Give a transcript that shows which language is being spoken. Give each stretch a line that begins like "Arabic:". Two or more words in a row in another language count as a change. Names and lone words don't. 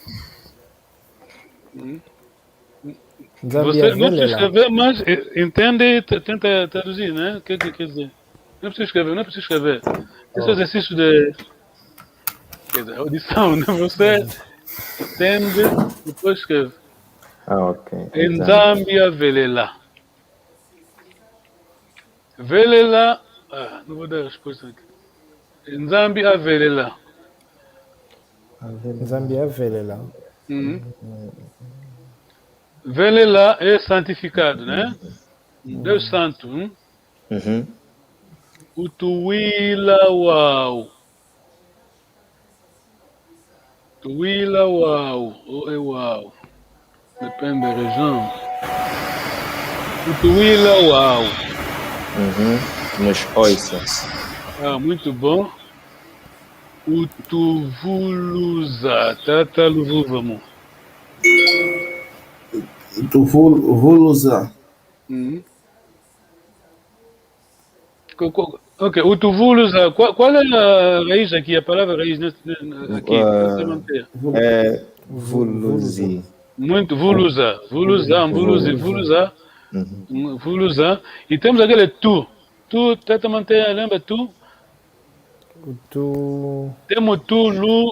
Portuguese: Você não precisa escrever, mas entende e tenta traduzir, né? O que quer dizer? Não precisa escrever. Esse exercício de audição, né? Você entende e depois escreve. Ok.
Kongo: Nzambi avelela. Velela.
Portuguese: Não vou dar a resposta aqui.
Kongo: Nzambi avelela. Nzambi avelela.
Portuguese: Velela é santificado, né? Deus santo.
Kongo: Utuwila uau. Tuwila uau.
Portuguese: Ou é uau. Depende da região.
Kongo: Utuwila uau. Nos oisas.
Portuguese: Muito bom.
Kongo: Utuvuluza. Tataluvuvamo. Utuvuluza. Ok, Utuvuluza.
Portuguese: Qual é a raiz aqui? A palavra raiz aqui? É vuluzi. Muito, vuluza. Vuluza. E temos aquele tu. Tu, tatamanteia, lembra tu? Temos tu, lu.